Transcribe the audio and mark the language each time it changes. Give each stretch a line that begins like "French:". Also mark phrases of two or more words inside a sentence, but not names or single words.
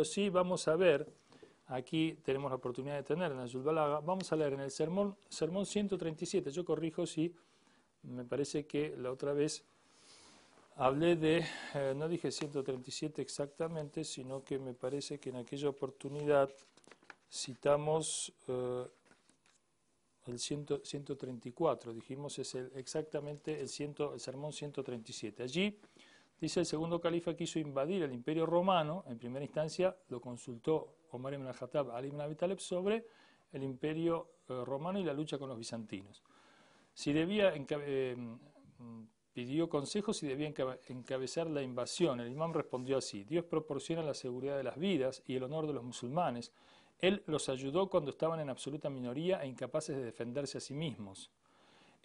Spanish: sí vamos a ver, aquí tenemos la oportunidad de tener en Nahjul Balagha, vamos a leer en el sermón 137, yo corrijo si me parece que la otra vez hablé de, no dije 137 exactamente, sino que me parece que en aquella oportunidad citamos el 134, dijimos es exactamente el sermón 137. Allí dice: el segundo califa quiso invadir el imperio romano. En primera instancia lo consultó Omar ibn al-Khattab a Ali ibn Abi Talib sobre el imperio romano y la lucha con los bizantinos. Si debía pidió consejos si debía encabezar la invasión. El imam respondió así: Dios proporciona la seguridad de las vidas y el honor de los musulmanes. Él los ayudó cuando estaban en absoluta minoría e incapaces de defenderse a sí mismos.